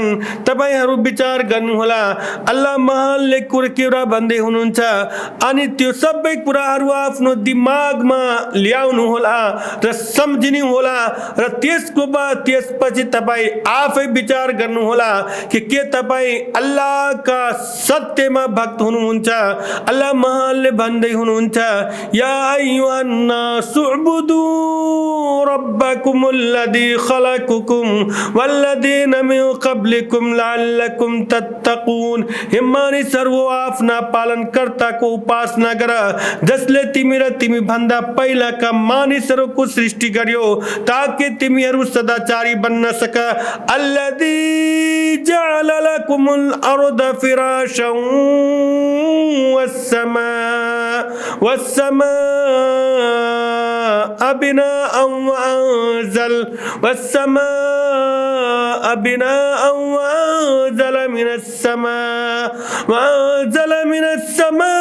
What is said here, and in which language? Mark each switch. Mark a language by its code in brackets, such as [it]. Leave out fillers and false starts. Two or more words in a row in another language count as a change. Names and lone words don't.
[ne] तपाईहरू विचार गर्नुहोला, अल्लाह महानले कुरा भन्दै हुनुहुन्छ अनि त्यो सबै कुराहरू आफ्नो दिमागमा ल्याउनु होला र सम्झिनु होला र त्यसपछि तपाईँ आफै विचार गर्नुहोला कि के तपाईँ अल्लाहका सत्यमा भक्त हुनुहुन्छ। अल्लाह महानले भन्दै हुनुहुन्छ, [ar] يا أيها الناس اعبدوا ربكم الذي خلقكم والذين من قبلكم لعلكم تتقون. [ne] हे मानिसहरू, आफ्ना पालनकर्ताको उपासना गर, जसले तिमी र तिमी भन्दा पहिलाका मानिसहरूको सृष्टि गर्यो ताकि तिमीहरू सदाचारी बन्न सक। [ar] الذي جعل لكم الأرض فراشا والسماء بناء وأنزل من